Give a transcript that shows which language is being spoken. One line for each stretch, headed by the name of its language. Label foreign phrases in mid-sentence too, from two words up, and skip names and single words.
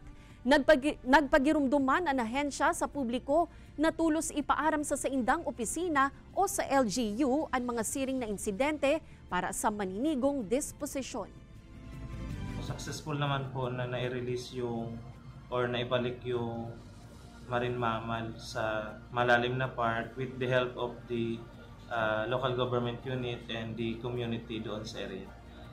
Bikol: Nagpagirumduman ang ahensya sa publiko na tulos ipaaram sa saindang opisina o sa LGU ang mga siring na insidente para sa maninigong disposisyon.
Filipino: Successful naman po na nai-release yung or naibalik yung marine mammal sa malalim na part
English: with the help of the local government unit and the community
Filipino: doon sa area.